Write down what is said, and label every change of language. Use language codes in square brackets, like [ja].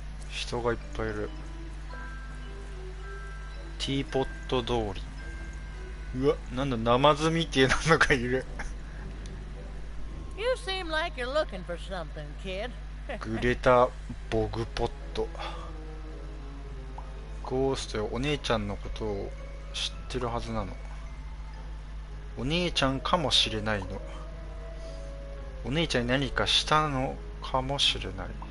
[ja] 人がいっぱいいる。ティーポット通り。うわ、なんだ、ナマズみてえなのがいる。 [en] You seem like you're looking for something, kid. [ja] グレタ・ボグポット。ゴーストよ、お姉ちゃんのことを知ってるはずなの。お姉ちゃんかもしれないの。お姉ちゃんに何かしたのかもしれない。